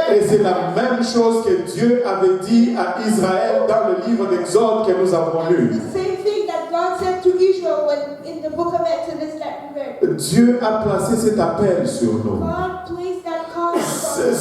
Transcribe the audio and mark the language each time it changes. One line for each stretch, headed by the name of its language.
French: Et c'est la même chose que Dieu avait dit à Israël dans le livre d'Exode que nous avons lu.
English: The same thing that God said to Israel when in the book of Exodus that we read.
French: Dieu a placé cet appel sur nous.
English: God placed that call on us.